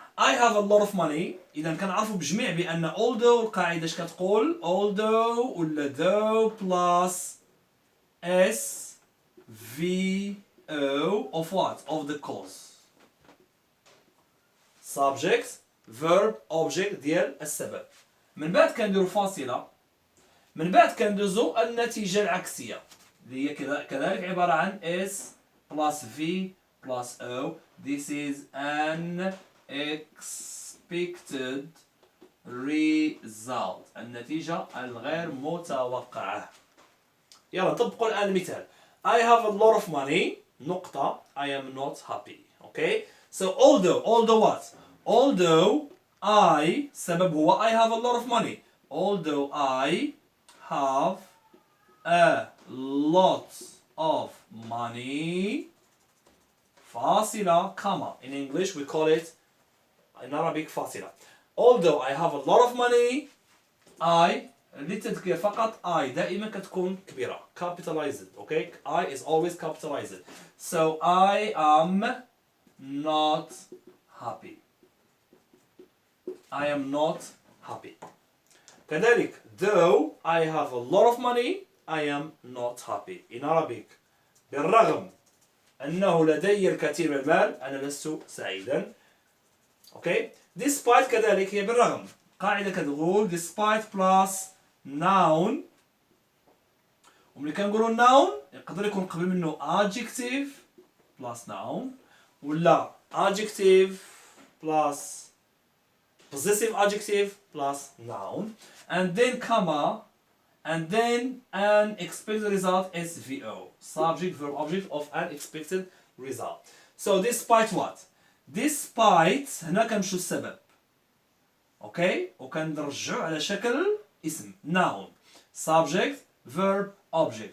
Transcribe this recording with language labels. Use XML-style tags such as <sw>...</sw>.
<en>I have a lot of money.</en> <ar>إذا كنعرفوا بجميع بأن</ar> <en>although</en> <ar>القاعدة اش كتقول</ar> <en>although</en> <ar>ولا</ar> <en>though plus s v o of what? Of the cause. Subject, verb, object</en> <ar>ديال السبب. من بعد كنديروا فاصلة. من بعد كندوزوا النتيجة العكسية اللي هي كذلك عبارة عن s plus v plus o.</ar> <en>This is an expected result.</en> <ar>النتيجة الغير متوقعة. يلا نطبقوا الآن المثال.</ar> <en>I have a lot of money.</en> <ar>نقطة.</ar> <en>I am not happy. Okay. So although what? Although I</en> <ar>سبب هو</ar> <en>I have a lot of money. Although I have a lot of money.</en> <ar>فاصلة,</ar> <en>comma. In English we call it,</en> <ar>in Arabic, فاصلة.</ar> <en>Although I have a lot of money, I</en> <ar>اللي تذكر فقط I دائما كتكون كبيرة capitalized.</ar> <en>Okay, I is always capitalized. So I am not happy. I am not happy.</en> <ar>كذلك</ar> <en>though I have a lot of money I am not happy. In Arabic</en> <ar>بالرغم أنه لدي الكثير من المال أنا لست سعيدا.</ar> <en>Okay.</en> <ar>Despite كذلك هي بالرغم. قاعدة كتقول</ar> <en>despite plus noun.</en> <ar>وملي كنقولوا</ar> <en>noun</en> <ar>يقدر يكون قبل منه</ar> <en>adjective plus noun</en> <ar>ولا</ar> <en>adjective plus possessive adjective plus noun and then comma and then an expected result SVO subject verb object of an expected result. So despite what?</en> <ar>Despite هنا كنمشيو السبب. اوكي وكنرجعوا على شكل اسم</ar> <en>noun subject verb object.</en>